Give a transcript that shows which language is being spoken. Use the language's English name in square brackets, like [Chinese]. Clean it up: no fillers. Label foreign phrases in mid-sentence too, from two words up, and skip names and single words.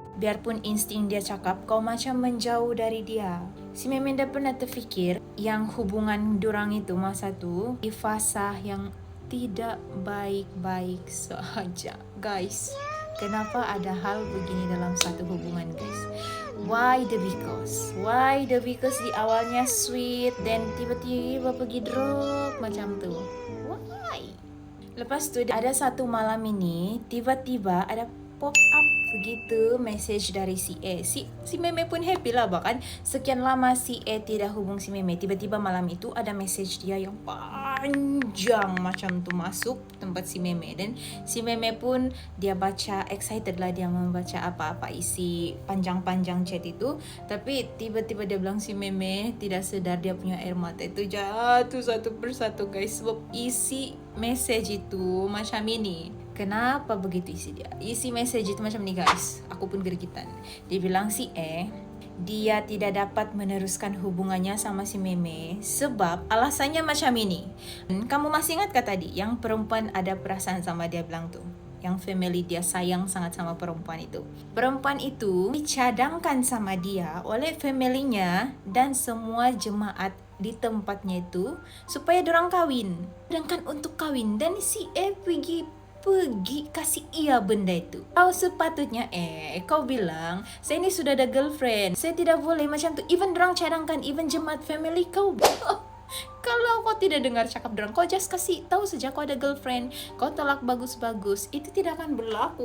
[Malay] Biarpun insting dia cakap, kau macam menjauh dari dia. Si Meme tidak pernah terfikir yang hubungan dorang itu masa tuh di fasa yang tidak baik-baik saja. Guys, kenapa ada hal begini dalam satu hubungan guys? [English] Why the because? Why the because [Malay] di awalnya sweet dan tiba-tiba pergi drop macam tuh? Why? Lepas tu ada satu malam ini tiba-tiba ada [English] pop up [Malay] begitu message dari si E. Si Meme pun happy lah, bahkan sekian lama si E tidak hubung si Meme. Tiba-tiba malam itu ada message dia yang panjang macam tu masuk tempat si Meme, dan si Meme pun dia baca, excited lah dia membaca apa-apa isi panjang-panjang chat itu. Tapi tiba-tiba dia bilang si Meme tidak sedar dia punya air mata itu jatuh satu persatu guys, sebab isi message itu macam ini. Kenapa begitu isi dia? Isi message itu macam ni guys. Aku pun gergitan. Dia bilang si dia tidak dapat meneruskan hubungannya sama si Meme sebab alasannya macam ini. Kamu masih ingat kah tadi yang perempuan ada perasaan sama dia bilang tuh? Yang family dia sayang sangat sama perempuan itu. Perempuan itu dicadangkan sama dia oleh familynya dan semua jemaat di tempatnya itu supaya dorang kawin. Sedangkan untuk kawin, dan si pergi kasih iya benda itu. Kau sepatutnya kau bilang saya ini sudah ada girlfriend, saya tidak boleh macam tu. Even dorang cadangkan, even jemaat family kau. Kalau kau tidak dengar cakap dorang, kau just kasih tahu saja kau ada girlfriend, kau tolak bagus-bagus, itu tidak akan berlaku.